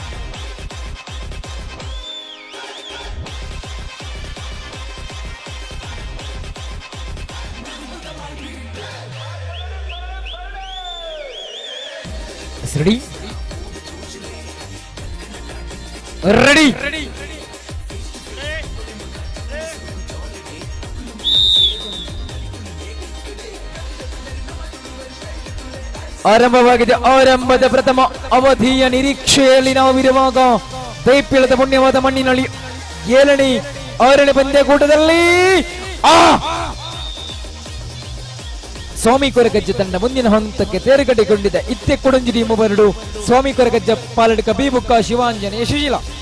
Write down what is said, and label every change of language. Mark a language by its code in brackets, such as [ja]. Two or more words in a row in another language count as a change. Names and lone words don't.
[kn] ರೆಡಿ ರೆಡಿ ಆರಂಭವಾಗಿದೆ. ಆರಂಭದ ಪ್ರಥಮ ಅವಧಿಯ ನಿರೀಕ್ಷೆಯಲ್ಲಿ ನಾವಿರುವಾಗ ದೈಪ್ಯಳದ ಪುಣ್ಯವಾದ ಮಣ್ಣಿನಲ್ಲಿ 7ನೇ 6ನೇ ಪಂದ್ಯಕೂಟದಲ್ಲಿ ಸ್ವಾಮಿ ಕೊರಗಜ್ಜ ತಂಡ ಮುಂದಿನ ಹಂತಕ್ಕೆ ತೇರುಗಡೆಗೊಂಡಿದೆ. [tcy] ಇತ್ತೆ ಕೊಡಂಜಿಡಿ ಮೂವರಡು ಸ್ವಾಮಿ ಕೊರಗಜ್ಜ ಪಾಲಡಿಗ ಬಿ ಬುಕ್ಕ ಶಿವಾಂಜನೇಯ ಸುಶೀಲ.